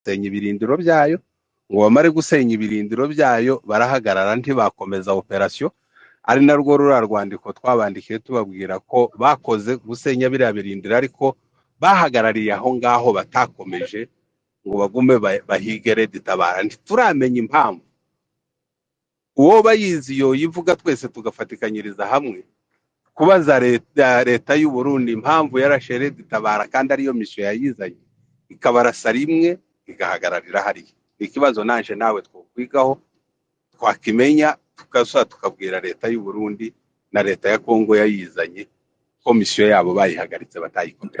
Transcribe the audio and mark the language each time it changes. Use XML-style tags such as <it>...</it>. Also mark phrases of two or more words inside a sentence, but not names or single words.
<rw>gusenya ibirindiro byayo, ngo bamare gusenya ibirindiro byayo barahagarara ntibakomeza operasiyo. Ari narwo ruriya rwandiko twabandikiye tubabwira ko bakoze gusenya biriya birindiro ariko bahagarariye aho ngaho batakomeje ngo bagume bahige Red Tabara. Ntituramenya impamvu uwo bayizi yo yivuga twese tugafatikanyiriza hamwe kubaza leta y'u Burundi impamvu yarashe Red Tabara kandi ariyo misiyo yayizanye ikabarasa rimwe igahagararira hariya. Ikibazo nanje nawe twokwigaho twakimenya tukabwira leta y'u Burundi na leta ya Kongo yayizanye komisiyo yabo bayihagaritse batayikomeje.</rw>